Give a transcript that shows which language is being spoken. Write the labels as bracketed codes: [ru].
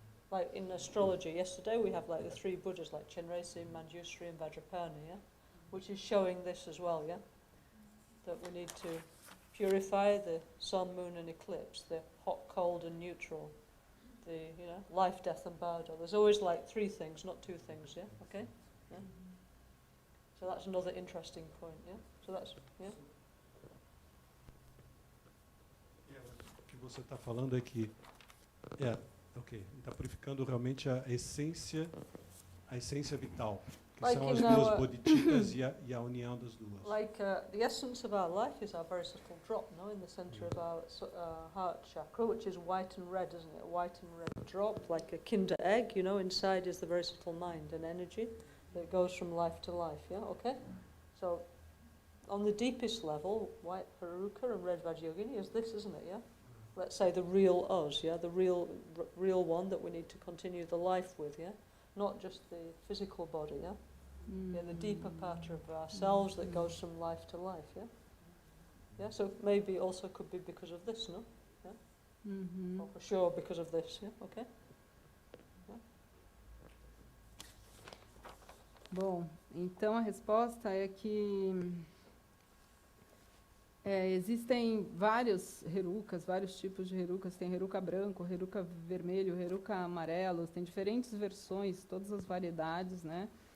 [en] Like in astrology, yesterday we have like the three Buddhas, like Chenrezig, Manjushri and Vajrapani, yeah, which is showing this as well, yeah, that we need to purify the sun, moon and eclipse, the hot, cold and neutral, the, you know, life, death and bardo. There's always like three things, not two things, yeah, okay? Yeah. So that's another interesting point, yeah? So that's, yeah? [pt] O que você está falando é que está purificando realmente a essência vital, que [en] Like [pt] são as [en] in our- [pt] duas bodhicittas e a união das duas. [en] Like the essence of our life is our very subtle drop, no, in the center of our heart chakra, which is white and red, isn't it? A white and red drop, like a Kinder egg, you know, inside is the very subtle mind and energy that goes from life to life, yeah, okay? So, on the deepest level, white Haruka and red Vajrayogini is this, isn't it, yeah? Let's say the real us, yeah, the real one that we need to continue the life with, yeah? Not just the physical body, yeah? Yeah, the deeper part of ourselves that goes from life to life, yeah? Yeah, so maybe also could be because of this, no? Yeah? Or for sure because of this, yeah? Okay? Yeah? [pt] Bom, então a resposta é que existem vários herukas, vários tipos de herukas. Tem heruka branco, heruka vermelho, heruka amarelo. Tem diferentes versões, todas as variedades, né?